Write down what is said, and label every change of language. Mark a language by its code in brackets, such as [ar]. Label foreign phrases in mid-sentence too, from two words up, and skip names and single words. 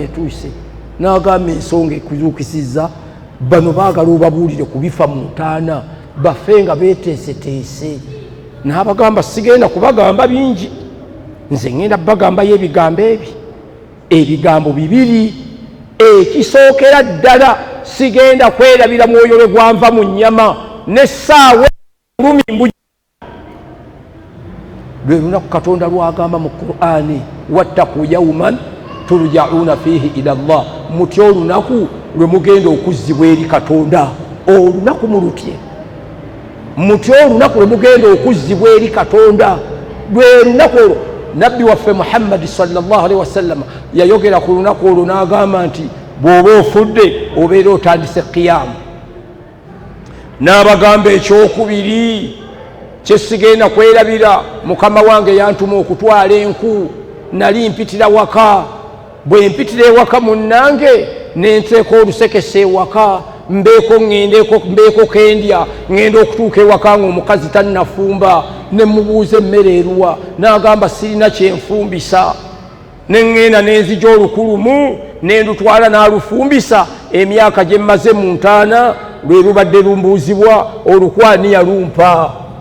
[lg] etuuse n'agamba ensonga ekuzuukisizza bano baagala obabuulire ku bifa mu ntaana baffe nga beeteeseteese n'abagamba sigenda kubagamba bingi nze ngenda bagambayo ebigambo ebigambo bibiri ekisookera ddala sigenda kwerabira mwoyo lwe gwanva mu nnyama n'essaawa lumi mbuji lwe lunaku katonda lwagamba mu Qur'ani [ar] واتقوا يوما ترجعون فيه إلى الله [lg] mutya olunaku lwe mugenda okuzzibwa eri Katonda olunaku mulutye mutya olunaku lwe mugenda okuzzibwa eri Katonda lwe lunaku olwo nabbi waffe Muhammad [ar] صلى الله عليه وسلم [lg] yayogera ku lunaku olwo n'agamba nti bw'oba ofudde obeera otandise qiyamu n'abagamba ekyokubiri kyesigenda kwerabira mukama wange yantuma okutwala enku nali mpitira waka bwe mpitira ewaka munnange nenteeka olusekese ewaka mbeeko kendya ngenda okutuuka ewaka ng'omukazi tannafumba ne mubuuza emmere eruwa n'agamba sirina kyenfumbisa neŋŋenda nenzija olukulumu nendutwala n'alufumbisa emyaka gye mmaze mu ntaana lwe lubadde lumbuuzibwa olukwani yalumpa